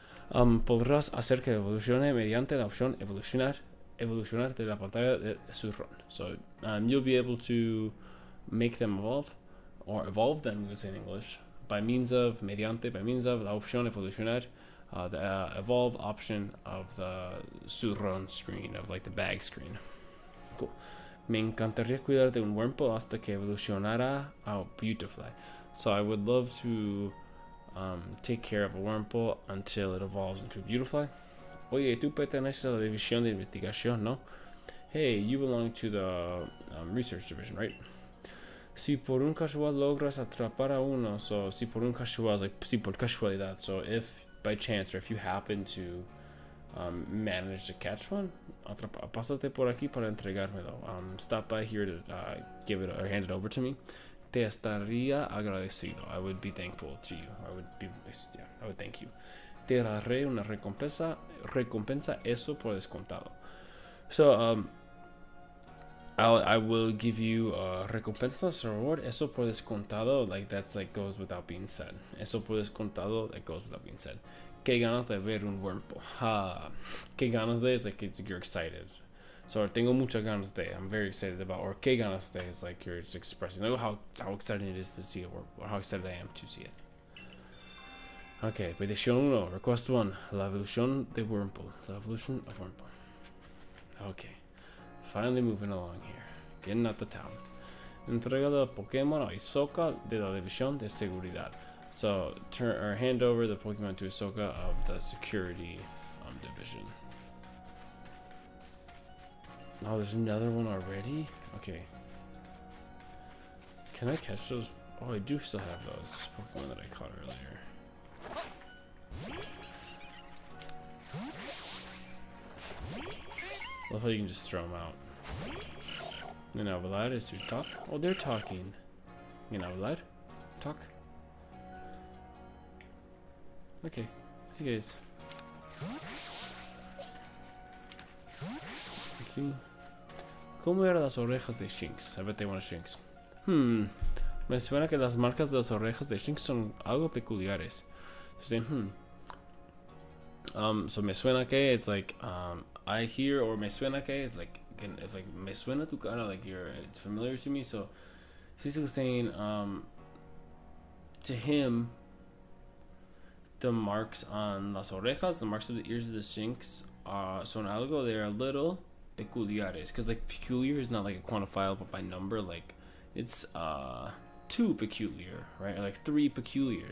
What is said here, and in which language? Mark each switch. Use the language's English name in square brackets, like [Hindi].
[Spanish] Podrás hacer que evolucione mediante la opción evolucionar de la pantalla de su ROM. [English] So you'll be able to make them evolve, or evolve them, we would say in English, by means of [Spanish] la opción evolucionar, [English] the evolve option of the su ROM screen, of like the bag screen. Cool. [Spanish] Me encantaría cuidar de un Wurmple hasta que evolucionara a Beautifly. [English] So I would love to take care of a Wurmple until it evolves into a Beautifly. [Spanish] Oye, tú perteneces a la división de investigación, ¿no? [English] Hey, you belong to the research division, right? [Spanish] Si por un casual logras atrapar a uno, so si por un casual is like si por casualidad, [English] so if by chance or if you happen to manage to catch one, [Spanish] pásate por aquí para entregármelo. [English] Stop by here to give it or hand it over to me. [Spanish] Te estaría agradecido. [English] I would be thankful to you. I would thank you. [Spanish] Te daré una recompensa eso por descontado. [English] So I will give you recompensas or reward [Spanish] eso por descontado, [English] like that's like goes without being said. [Spanish] Eso por descontado, [English] that goes without being said. [Spanish] Qué ganas de ver un Wurmple. Qué ganas de [English] is like it's, you're excited. So [Spanish] tengo muchas ganas de, [English] I'm very excited about, or [Spanish] qué ganas de [English] is like you're just expressing like how excited it is to see it, or how excited I am to see it. Okay, petición 1, request 1, [Spanish] la evolución de Wurmple, [English] the evolution of Wurmple. Okay, finally moving along here, getting out the town. [Spanish] Entrega de Pokémon a Hisoka de la división de seguridad. [English] So turn or hand over the Pokemon to Hisoka of the security division. Oh, there's another one already? Okay. Can I catch those? Oh, I do still have those Pokemon that I caught earlier. Love how you can just throw them out. You know, Vlad is to talk. Oh, they're talking. You know, Vlad, talk. Okay, see you guys. Let's see. [Spanish] ¿Cómo eran las orejas de Shinx? [English] I bet they want a Shinx. [Spanish] Me suena que las marcas de las orejas de Shinx son algo peculiares. [English] So, so [Spanish] me suena que [English] is like I hear, or me suena que is like [Spanish] me suena tu cara, [English] like it's familiar to me. So he's saying to him, the marks on [Spanish] las orejas, [English] the marks of the ears of the Shinx [Spanish] son algo, [English] they're a little peculiares, because like peculiar is not like a quantifiable by number, like it's 2 peculiar, right, or like 3 peculiar.